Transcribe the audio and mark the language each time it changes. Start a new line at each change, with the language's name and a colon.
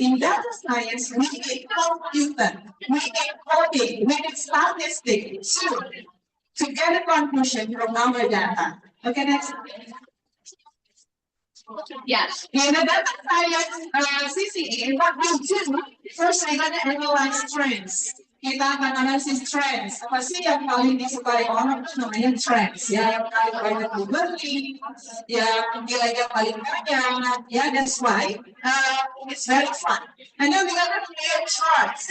English: In data science, we need computer, we need coding, we need statistics to get a conclusion from our data. Okay, next. Yes. In the data science CCA, what we do, first we're going to analyze trends.
Indonesian: Kita akan analisis trends. Apa sih yang paling disukai orang itu namanya trends. Ya, yang paling banyak dibeli, yang nilainya paling banyak.
English: Ya, that's why it's very fun. And then we're going to create charts.